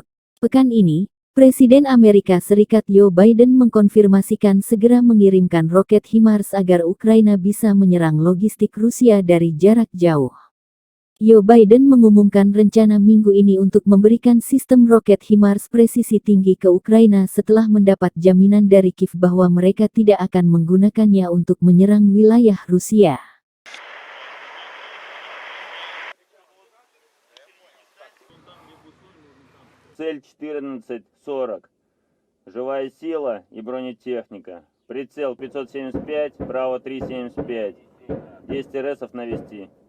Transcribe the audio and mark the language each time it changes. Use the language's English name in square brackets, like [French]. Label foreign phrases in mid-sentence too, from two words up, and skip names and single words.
[Indonesian] Pekan ini, Presiden Amerika Serikat Joe Biden mengkonfirmasikan segera mengirimkan roket HIMARS agar Ukraina bisa menyerang logistik Rusia dari jarak jauh. Joe Biden mengumumkan rencana minggu ini untuk memberikan sistem roket HIMARS presisi tinggi ke Ukraina setelah mendapat jaminan dari Kiev bahwa mereka tidak akan menggunakannya untuk menyerang wilayah Rusia. [Russian] Цель 14:40. Живая сила и бронетехника. Прицел 575, Браво 375. 10 РСов навести.